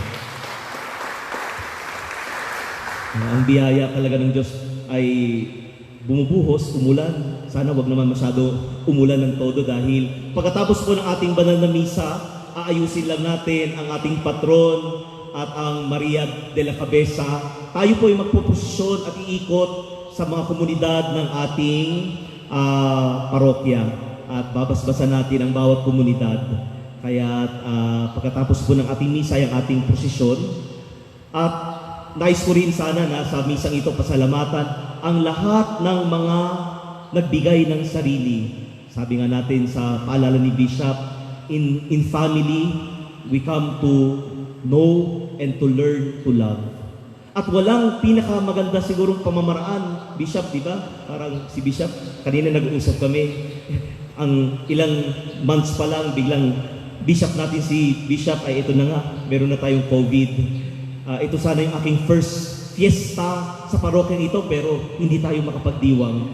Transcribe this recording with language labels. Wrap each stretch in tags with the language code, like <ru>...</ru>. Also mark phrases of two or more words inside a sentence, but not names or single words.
<tl>Ang biyaya talaga ng Diyos ay bumubuhos, umulan. Sana wag naman masyado umulan ng todo dahil pagkatapos po ng ating banal na misa, aayusin lang natin ang ating patron at ang Maria de la Cabeza. Tayo po ay magpuposisyon at iikot sa mga komunidad ng ating parokya at babasbasan natin ang bawat komunidad. Kaya pagkatapos po ng ating misa, ang ating prosesyon at nais ko rin sana na sa misang ito pasalamatan ang lahat ng mga nagbigay ng sarili. Sabi nga natin sa paalala ni Bishop,</tl> <en>in family, we come to know and to learn to love.</en> <tl>At walang pinakamaganda sigurong pamamaraan, Bishop, di ba? Parang si Bishop, kanina nag-uusap kami, ang ilang months pa lang, biglang Bishop natin si Bishop, ay ito na nga, meron na tayong COVID. Ito sana yung aking</tl> <en>first fiesta</en> <tl>sa parokyang ito, pero hindi tayo makapagdiwang.</tl>